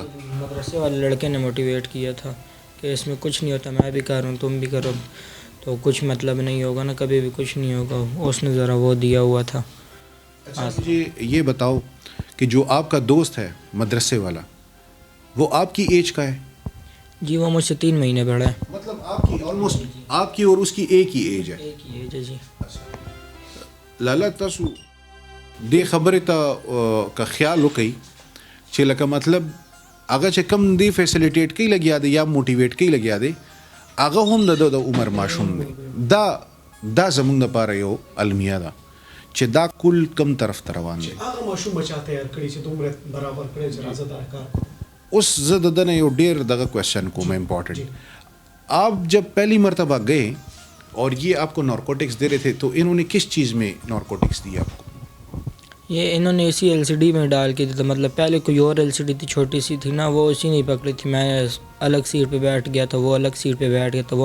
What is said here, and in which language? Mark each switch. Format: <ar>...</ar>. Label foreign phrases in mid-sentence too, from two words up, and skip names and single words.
<ur>مدرسے والے لڑکے نے موٹیویٹ کیا تھا کہ اس میں کچھ نہیں ہوتا, میں بھی کر رہا ہوں تم بھی کرو تو کچھ مطلب نہیں ہوگا نا, کبھی بھی کچھ نہیں ہوگا. اس نے ذرا وہ دیا ہوا تھا. اچھا مجھے یہ بتاؤ کہ جو آپ کا دوست ہے مدرسے والا, وہ آپ کی ایج کا ہے؟ جی وہ مجھ سے 3 مہینے بڑا ہے. مطلب آپ کی آلموسٹ آپ کی اور اس کی ایک ہی ایج ہے؟ ایک ہی ایج ہے جی.</ur> <ps>لالا تاسو دې خبرې ته کا خیال وکړئ چې لکه مطلب هغه چې کم دی فیسیلیټیټ کوي لګیا دی یا موټیویټ کوي لګیا دی, هغه هم د عمر ماشوم دی. دا زمونږ دپاره یو المیه ده چې دا کل کم طرف ته روان دی. هغه ماشوم بچا تیار کړي چې دومره برابر کړي چې راځه دا کار. اوس زه د دنه یو ډېر دغه کوېسچن کوم امپورټنټ,</ps> <ur>آپ جب پہلی مرتبہ گئے اور یہ آپ کو نارکوٹکس دے رہے تھے تو انہوں نے کس چیز میں نارکوٹکس دی آپ کو؟ یہ انہوں نے اسی LCD میں ڈال کے دی. مطلب پہلے کوئی اور LCD تھی چھوٹی سی تھی نا, وہ اسی نہیں پکڑی تھی. میں الگ سیٹ پہ بیٹھ گیا تھا, وہ الگ سیٹ پہ بیٹھ گیا تھا.</ur>